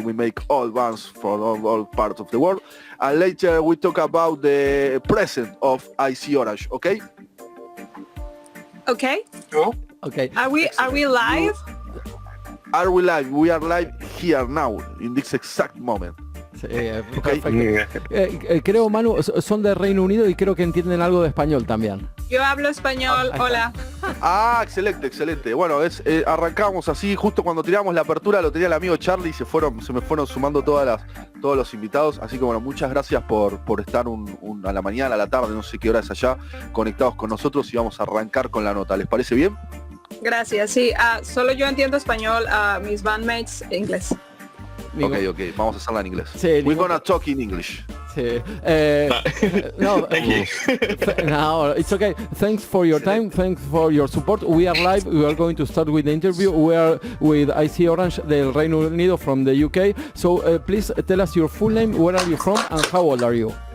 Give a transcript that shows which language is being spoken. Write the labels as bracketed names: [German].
[English] We make all bands from all parts of the world, and later we talk about the present of IC Orange. Okay? Okay. Cool. Okay. Are we live? Are we live? We are live here now, in this exact moment. Okay. [Spanish] Creo, Manu, son de Reino Unido y creo que entienden algo de español también. Yo hablo español, hola. Excelente. Bueno, arrancamos así, justo cuando tiramos la apertura lo tenía el amigo Charlie y se me fueron sumando todos los invitados, así que bueno, muchas gracias por estar a la mañana, a la tarde, no sé qué hora es allá, conectados con nosotros, y vamos a arrancar con la nota. ¿Les parece bien? Gracias, sí, solo yo entiendo español, mis bandmates inglés. Okay, vamos a hacerla en inglés. Sí, [English] We're gonna talk in English. [Spanish] Sí. No, [English] Thank you. No, it's okay. Thanks for your time. Thanks for your support. We are live. We are going to start with the interview. We are with IC Orange [Spanish] del Reino Unido [English] from the UK. So please tell us your full name, where are you from, and how old are you?